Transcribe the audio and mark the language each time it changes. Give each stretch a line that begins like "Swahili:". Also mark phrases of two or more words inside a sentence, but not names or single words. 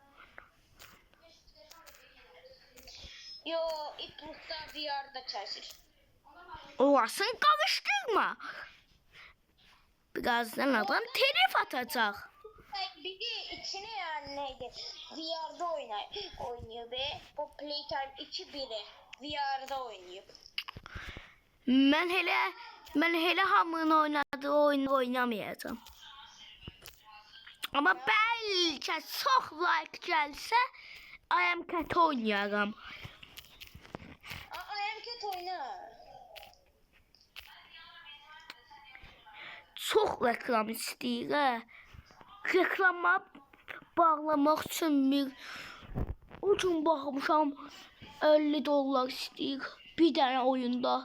Turkish: Yo, İplik'ta VR'da çalışır. Orasını karıştırma.
Azerbaijani: Birazdan adam telif atacaq.
Turkish: Bir de içine yani neydi? VR'da oynuyor be. O Playtime 2-1'i VR'da oynuyor.
Azerbaijani: Mən elə hamının oynadığı oyunu oynamayacağım. Amma bəlkə çox like gəlsə, I am cat oynayaram. I am cat oyna. Çox reklam istəyir. Reklama bağlamaq üçün o gün baxmışam 50 dollar istəyir bir dənə oyunda.